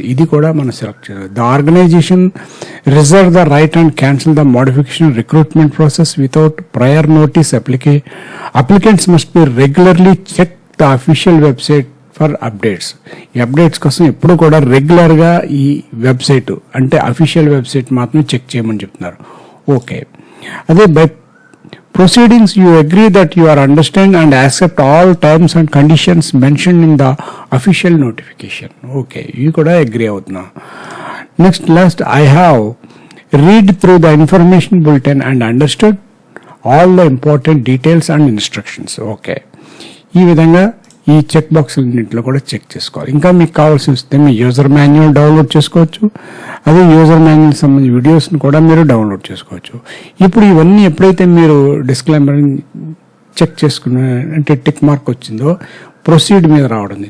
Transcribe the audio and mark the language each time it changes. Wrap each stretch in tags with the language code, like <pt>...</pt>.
<te>ఇది కూడా మనం సెలెక్ట్ చేయాలి.</te> <en>The organisation reserve the right and cancel the modification recruitment process without prior notice. Applicants must be regularly check the official website for updates.</en> <te>ఈ updates కోసం ఎప్పుడు కూడా రెగ్యులర్గా ఈ వెబ్సైట్ అంటే అఫీషియల్ వెబ్సైట్ మాత్రం చెక్ చేయమని చెప్తున్నారు.</te> <en>Okay. అదే బై proceedings you agree that you are understand and accept all terms and conditions mentioned in the official notification. Okay, you could agree avutna. Last, I have read through the information bulletin and understood all the important details and instructions.</en> <te>Okay, ఈ విధంగా ఈ check బాక్స్లన్నింటిలో కూడా check చేసుకోవాలి. ఇంకా మీకు కావాల్సి వస్తే మీ user manual download చేసుకోవచ్చు. అదే యూజర్ మాన్యువల్ సంబంధించిన వీడియోస్ని కూడా మీరు డౌన్లోడ్ చేసుకోవచ్చు. ఇప్పుడు ఇవన్నీ ఎప్పుడైతే మీరు డిస్క్లైమర్ చెక్ చేసుకున్న అంటే టిక్ మార్క్ వచ్చిందో ప్రొసీడ్ మీద రావడం.</te>